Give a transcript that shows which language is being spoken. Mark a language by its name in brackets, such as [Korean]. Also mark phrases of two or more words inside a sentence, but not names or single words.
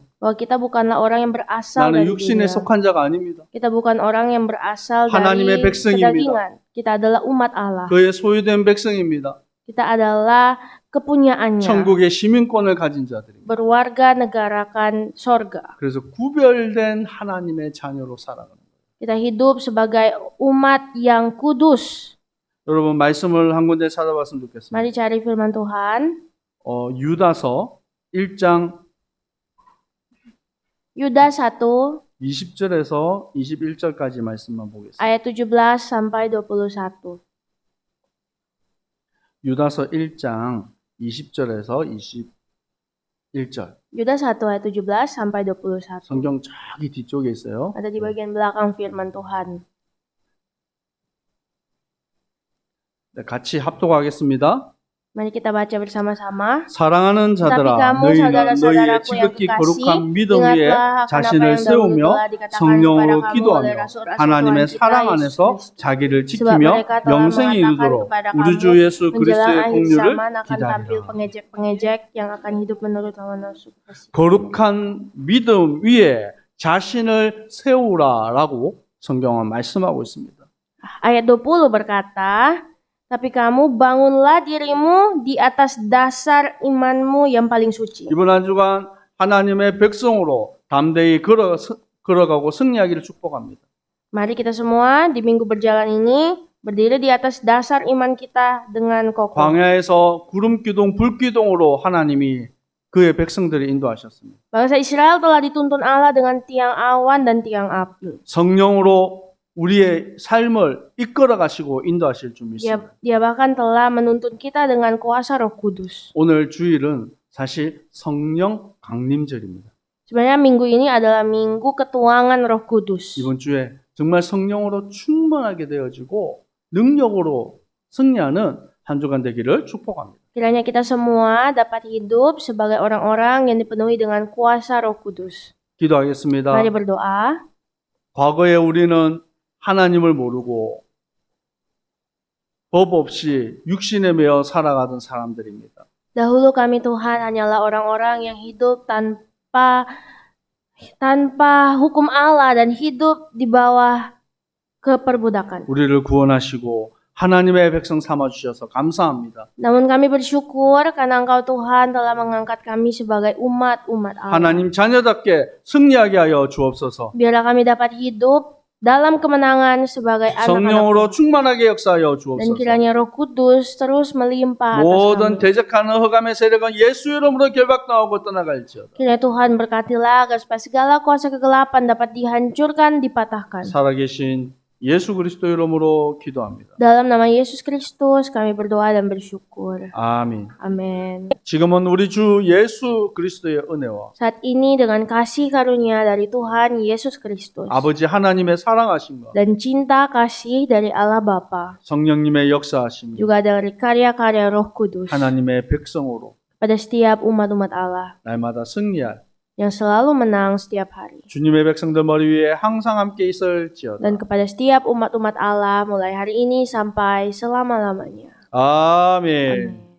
[Indonesian] bahwa kita bukanlah orang yang berasal [Korean] 나는 [Indonesian] dari [Korean] 육신에 [Indonesian] dunia. [Korean] 속한 자가 아닙니다. [Indonesian] Kita bukan orang yang berasal dari [Korean] 하나님의 백성입니다. [Indonesian] kedagingan. Kita adalah umat Allah. [Korean] 그의 소유된 백성입니다. [Indonesian] Kita adalah kepunyaannya. [Korean] 천국의 시민권을 가진 자들입니다. [Indonesian] Berwarga negarakan sorga. [Korean] 그래서 구별된 하나님의 자녀로 살아가는 거예요. [Indonesian] Kita hidup sebagai umat yang kudus. [Korean] 여러분, 말씀을 한 군데 찾아봤으면 좋겠습니다. [Indonesian] Mari cari firman Tuhan. [Korean] 유다서 1장 [Indonesian] Yudas 1 [Korean] 20절에서 21절까지 말씀만 보겠습니다. [Indonesian] ayat 17 sampai 21. [Korean] 유다서 1장 20절에서 21절. [Indonesian] Yudas 1 ayat 17 sampai 21. [Korean] 성경 저기 뒤쪽에 있어요. [Indonesian] Ada di bagian belakang firman Tuhan. [Korean] 네, 같이 합독하겠습니다. [Indonesian] Mari kita baca bersama-sama. [Korean] 사랑하는 [Indonesian] Tetapi [Korean] 자들아, [Indonesian] kamu [Korean] 너희는 너희의 [Indonesian] saudara-saudaraku yang [Korean] 지극히 [Indonesian] kekasih, [Korean] 거룩한 믿음 위에 [Indonesian] ingatlah akan apa [Korean] 자신을 [Indonesian] yang dahulu [Korean] 세우며 [Indonesian] telah dikatakan [Korean] 성령으로 [Indonesian] kepada kamu [Korean] 기도하며 [Indonesian] oleh rasul-rasul [Korean] 하나님의 [Indonesian] Tuhan kita, [Korean] 사랑 [Indonesian] Yesus [Korean] 안에서 [Indonesian] Kristus. [Korean] 자기를 [Indonesian] Sebab [Korean] 지키며 [Indonesian] mereka telah [Korean] 영생에 [Indonesian] mengatakan [Korean] 이르도록 [Indonesian] kepada [Korean] 우리 [Indonesian] kamu, [Korean] 주 예수 [Indonesian] menjelang [Korean] 그리스도의 [Indonesian] akhir [Korean] 공유를 [Indonesian] zaman akan tampil [Korean] 기다리라. [Indonesian] pengejek-pengejek yang akan hidup menurut hawa nafsu. [Korean] 거룩한 믿음 위에 자신을 세우라라고 성경은 말씀하고 있습니다. [Indonesian] Ayat 20 berkata, tapi kamu bangunlah dirimu di atas dasar imanmu yang paling suci. [Korean] 이번 한 주간 하나님의 백성으로 담대히 걸어가고 승리하기를 축복합니다. [Indonesian] Mari kita semua di minggu berjalan ini berdiri di atas dasar iman kita dengan kokoh. [Korean] 광야에서 구름 기둥, 불 기둥으로 하나님이 그의 백성들을 인도하셨습니다. [Indonesian] Bangsa Israel telah dituntun Allah dengan tiang awan dan tiang api. [Korean] 성령으로 우리의 삶을 이끌어 가시고 인도하실 줄 믿습니다. [Indonesian] Dia bahkan telah menuntun kita dengan kuasa Roh Kudus. [Korean] 오늘 주일은 사실 성령 강림절입니다. [Indonesian] Sebenarnya minggu ini adalah minggu ketuangan Roh Kudus. [Korean] 이번 주에 정말 성령으로 충만하게 되어지고 능력으로 승리하는 한 주간 되기를 축복합니다. [Indonesian] Kiranya kita semua dapat hidup sebagai orang-orang yang dipenuhi dengan kuasa Roh Kudus. [Korean] 기도하겠습니다. [Indonesian] Mari berdoa. [Korean] 과거에 우리는 하나님을 모르고 법 없이 육신에 매여 살아가던 사람들입니다. [Indonesian] Dahulu kami Tuhan hanyalah orang-orang yang hidup tanpa hukum Allah dan hidup di bawah keperbudakan. [Korean] 우리를 구원하시고 하나님의 백성 삼아 주셔서 감사합니다. [Indonesian] Namun kami bersyukur karena Engkau Tuhan telah mengangkat kami sebagai umat-umat Allah. [Korean] 하나님 자녀답게 승리하게 하여 주옵소서. [Indonesian] Biarlah kami dapat hidup dalam kemenangan sebagai anak-anak [Korean] 성령으로 충만하게 역사하여 [Indonesian] dan [Korean] 주옵소서. [Indonesian] kiranya Roh Kudus terus melimpah atas [Korean] 모든 [Indonesian] kami. [Korean] 대적하는 흑암의 세력은 예수 이름으로 결박당하고 떠나갈지어다. [Indonesian] Kiranya Tuhan berkatilah agar supaya segala kuasa kegelapan dapat dihancurkan, dipatahkan. [Korean] 살아계신 예수 그리스도 이름으로 기도합니다. [Indonesian] Dalam nama Yesus Kristus kami berdoa dan bersyukur. [Korean] 아멘. [Indonesian] Amin. [Korean] 지금은 우리 주 예수 그리스도의 은혜와 [Indonesian] Saat ini dengan kasih karunia dari Tuhan Yesus Kristus [Korean] 아버지 하나님의 사랑하심과 [Indonesian] dan cinta kasih dari Allah Bapa, [Korean] 성령님의 역사하심이 [Indonesian] juga dari karya-karya Roh Kudus [Korean] 하나님의 백성으로 [Indonesian] pada setiap umat-umat Allah [Korean] 날마다 승리할 [Indonesian] yang selalu menang setiap hari. [Korean] 주님의 백성들 머리 위에 항상 함께 있을지어다. [Indonesian] Dan kepada setiap umat-umat Allah mulai hari ini sampai selama-lamanya. [Korean] 아멘. [Indonesian] Amin.